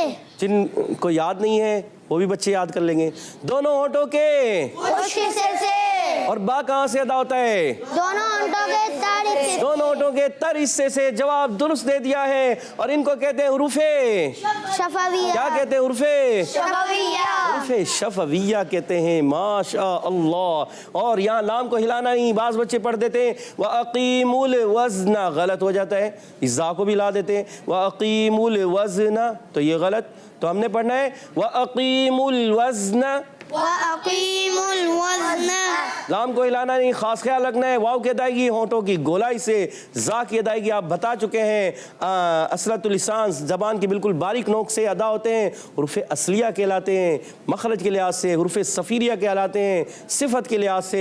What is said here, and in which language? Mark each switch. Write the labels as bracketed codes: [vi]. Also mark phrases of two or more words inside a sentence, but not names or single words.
[hi] जिनको याद नहीं है वो भी बच्चे याद कर लेंगे। दोनों होंठों के खुश हिस्से से। और बा कहाँ से अदा होता है? दोनों होंठों के तड़ दोनों होठों के तर हिस्से से जवाब दुरुस्त दे दिया है और इनको कहते हैं हुरूफे शफाविया। क्या कहते हैं? हुरूफे शफाविया। हुरूफे शफविया कहते हैं। [ar] ما شاء الله. [hi] और यहाँ लाम को हिलाना नहीं, बाज बच्चे पढ़ देते हैं [ar] وأقيموا الوزن, [hi] गलत हो जाता है, इज़ा को भी ला देते हैं [ar] وأقيموا الوزن, [hi] तो ये गलत। तो हमने पढ़ना है [ar] وأقيموا الوزن, وأقيموا الوزن. [hi] लाम को हिलाना नहीं, खास ख्याल रखना है। वाव की अदायगी होंठों की गोलाई से, जा की अदायगी आप बता चुके हैं। [ar] أسلة اللسان, [hi] ज़बान की बिल्कुल बारीक नोक से अदा होते हैं, हुरूफ़ असलिया कहलाते हैं मखरज के लिहाज से, हुरूफ़ सफ़ीरिया कहलाते हैं सिफत के लिहाज से।